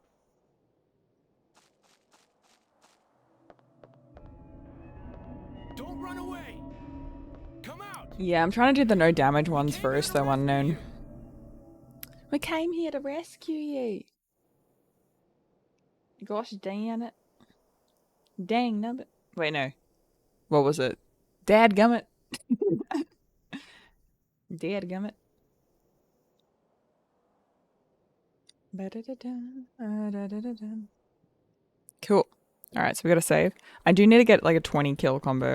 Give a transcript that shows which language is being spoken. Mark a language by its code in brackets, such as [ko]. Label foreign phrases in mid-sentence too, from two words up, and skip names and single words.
[en] Don't run away. Come out. Yeah, I'm trying to do the no damage ones first, though, Unknown. We came here to rescue you. Gosh dang it. Dang nubbit. Wait, no. What was it? Dadgummit. Dadgummit. Cool. Alright, so we gotta save. I do need to get like a 20 kill combo.